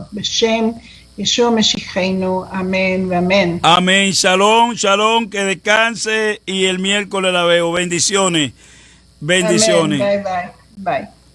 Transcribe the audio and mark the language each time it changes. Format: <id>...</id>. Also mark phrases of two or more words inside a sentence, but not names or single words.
<he>בשם ישוע משיחנו,</he> <es>amén, amén. Amén,</es> <he>shalom, shalom,</he> <es>que descanse y el miércoles la veo. Bendiciones, bendiciones. Amén.</es> <en>Bye, bye, bye.</en>